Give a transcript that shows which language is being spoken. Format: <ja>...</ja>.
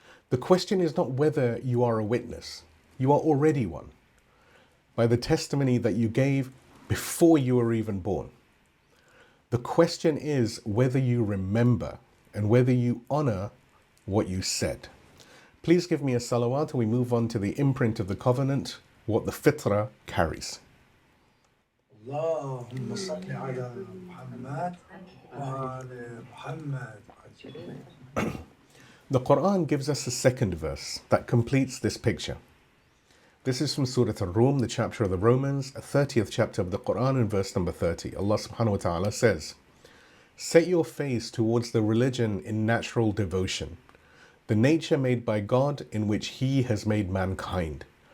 <en>The question is not whether you are a witness. You are already one, by the testimony that you gave before you were even born. The question is whether you remember and whether you honor what you said. Please give me a salawat and we move on to the imprint of the covenant, what the Fitrah carries.</en> <ar>اللهم صل على محمد وآل محمد.</ar> <en>The Qur'an gives us a second verse that completes this picture. This is from Surah Al-Rum, the chapter of the Romans, a 30th chapter of the Qur'an, and verse number 30. Allah subhanahu wa ta'ala says, "Set your face towards the religion in natural devotion, the nature made by God in which He has made mankind.</en>